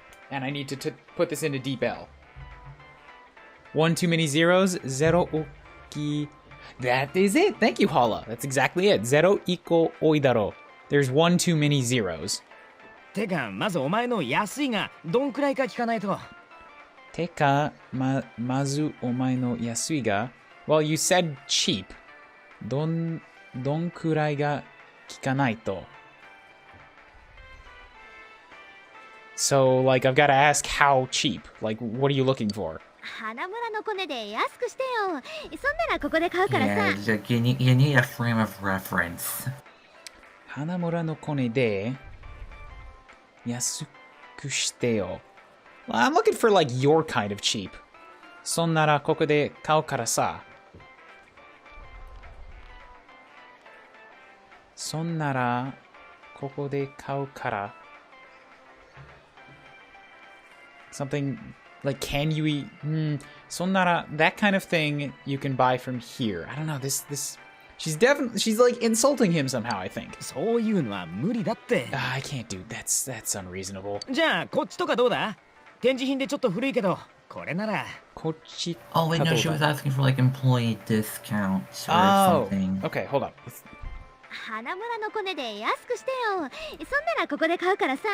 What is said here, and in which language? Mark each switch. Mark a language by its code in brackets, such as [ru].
[en] And I need to put this into deep L. One too many zeros. Zero oki. That is it. Thank you, Hala. That's exactly it. Zero iko oidaro. There's one too many zeros. [ja] てかまずお前の安いがどんくらいか聞かないと。てか、まずお前の安いが [en] Well, you said cheap. [ja] どんくらいが聞かないと [en] So, like, I've got to ask how cheap. Like, what are you looking for? [ja] 花村のコネで安くしてよ。そんならここで買うからさ。 [en] Yeah, like you need a frame of reference. [ja] 花村のコネで安くしてよ。 [en] Well, I'm looking for, like, your kind of cheap. [ja] そんならここで買うからさ。そんならここで買うから。 [en] Something like, can you eat? Sonara, that kind of thing you can buy from here. I don't know. This. She's like insulting him somehow, I think. [ja] そういうのは無理だって。 [en] I can't do that's unreasonable. [ja] じゃあこっちとかどうだ？展示品でちょっと古いけど、これなら。こっち [en] Oh wait, no, she was asking for like employee discounts or something. Okay, hold on. [ja] 花村のコネで安くしてよ。そんならここで買うからさ。